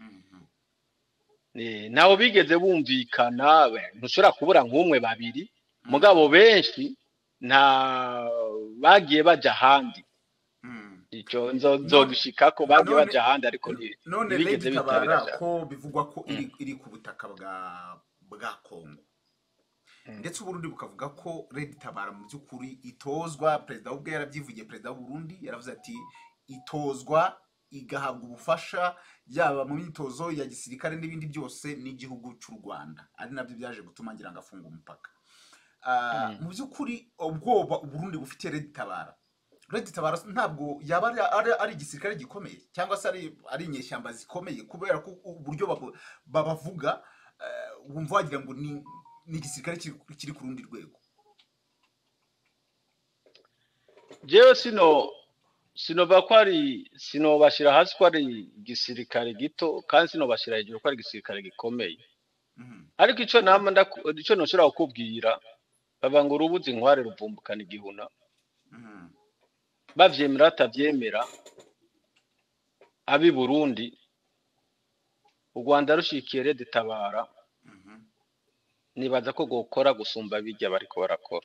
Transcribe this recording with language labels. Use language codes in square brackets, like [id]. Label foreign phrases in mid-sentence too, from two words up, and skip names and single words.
[rn] Ntaho bigeze bumvikana, ntushobora kubura nk'umwe babiri, mugabo benshi nta bagiye bajya ahandi. Icyo nzogishika ko bagiye bajya ahandi, ariko [rw] none Red Tabara ko bivugwa ko iri ku butaka bwa Kongo, ndetse Uburundi bukavuga ko Red Tabara mu by'ukuri itozwa, perezida ubwe yarabyivugiye, perezida w'Uburundi yaravuze ati itozwa igahabwa ubufasha yaba mu myitozo ya gisirikare n'ibindi byose n'igihugu cy'u Rwanda, ari nabyo byaje gutuma ngira ngo afunga umupaka. Mu by'ukuri ubwoba Uburundi bufite Red Tabara ntabwo yaba ari igisirikare gikomeye, cyangwa se ari inyeshyamba zikomeye, kubera ko uburyo babavuga wumva wagira ngo ni igisirikare kiri ku rundi rwego. [rn] jewe sinova ko sinobashira hasi ko ari igisirikare gito, kandi sinobashira hejuru ko ari igisirikare gikomeye. Ariko icyo noshobora kukubwira, bava ngo urubuzi inkware ruvumbukana igihuna. Bavyemera batavyemera, abi Burundi, u Rwanda rushikiye Red Tabara, nibaza ko gukora gusumba bijya bariko barakora.